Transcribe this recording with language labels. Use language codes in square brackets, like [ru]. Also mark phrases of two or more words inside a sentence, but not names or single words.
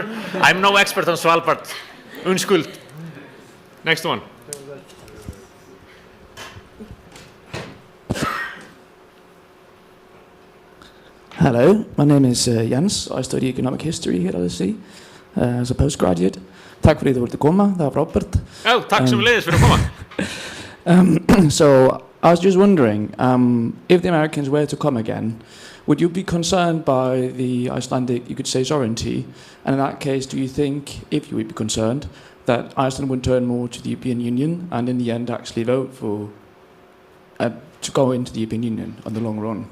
[en] I'm no expert on Svalbard. Unskuld. Next one. Hello, my name is Jens. I study economic history here at LSE as a postgraduate. [is] Takk fyrir að þú ert að koma, það var frábært. Oh, takk sem leiðis fyrir að koma. [en] So, I was just wondering, if the Americans were to come again, would you be concerned by the Icelandic, you could say, sovereignty? And in that case, do you think, if you would be concerned, that Iceland would turn more to the European Union and in the end actually vote for, to go into the European Union on the long run?